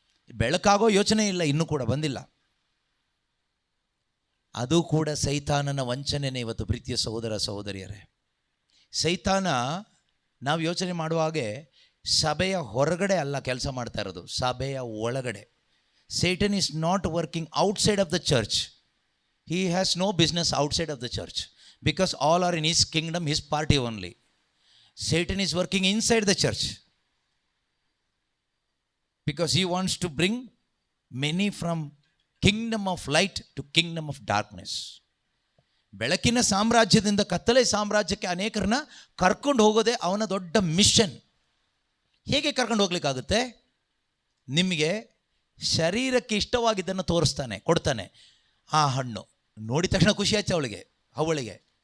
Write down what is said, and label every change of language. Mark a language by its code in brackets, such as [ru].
[kn] ಬೆಳಕಾಗೋ ಯೋಚನೆ ಇಲ್ಲ, ಇನ್ನೂ ಕೂಡ ಬಂದಿಲ್ಲ. ಅದು ಕೂಡ ಸೈತಾನನ ವಂಚನೆನೇ ಇವತ್ತು, ಪ್ರೀತಿಯ ಸಹೋದರ ಸಹೋದರಿಯರೇ. ಸೈತಾನ ನಾವು ಯೋಚನೆ ಮಾಡುವಾಗೆ ಸಭೆಯ ಹೊರಗಡೆ ಅಲ್ಲ ಕೆಲಸ ಮಾಡ್ತಾ ಇರೋದು, ಸಭೆಯ ಒಳಗಡೆ. [en] Satan is not working outside of the church. He has no business outside of the church because all are in his kingdom, his party only. Satan is working inside the church because he wants to bring many from kingdom of light to kingdom of darkness. [kn] ಬೆಳಕಿನ ಸಾಮ್ರಾಜ್ಯದಿಂದ ಕತ್ತಲೆ ಸಾಮ್ರಾಜ್ಯಕ್ಕೆ ಅನೇಕರನ್ನ ಕರ್ಕೊಂಡು ಹೋಗೋದೇ ಅವನ ದೊಡ್ಡ mission. ಹೇಗೆ ಕರ್ಕೊಂಡು ಹೋಗ್ಲಿಕ್ಕಾಗುತ್ತೆ? ನಿಮಗೆ ಶರೀರಕ್ಕೆ ಇಷ್ಟವಾಗಿದ್ದನ್ನು ತೋರಿಸ್ತಾನೆ, ಕೊಡ್ತಾನೆ. ಆ ಹಣ್ಣು ನೋಡಿದ ತಕ್ಷಣ ಖುಷಿ ಆಯ್ತು ಅವಳಿಗೆ, ಅವಳಿಗೆ.